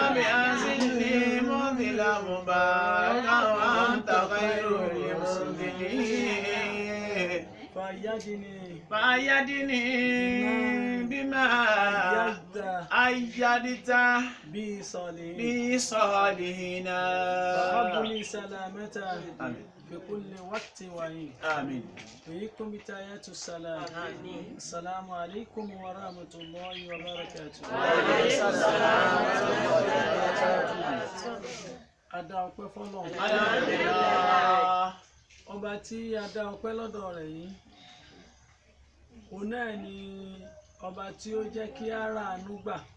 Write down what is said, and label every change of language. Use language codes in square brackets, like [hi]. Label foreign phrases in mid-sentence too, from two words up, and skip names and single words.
[ar] رب أنزلني منزلا مباركا وأنت خير المنزلين فأيدني بما أيدت بصالحين وهب لي سلامة آمين في كل وقت وحين آمين ويكم بتايات السلام السلام عليكم ورحمة الله وبركاته. [yo] Adá ọpẹ́ fọ́lọ́run. Alhamdulillah. Ọba tí a dá ọpẹ́ lọ́dọ̀ rẹ̀ yìí òun náà ni ọba tí ó jẹ́ kí á ra àánú gbà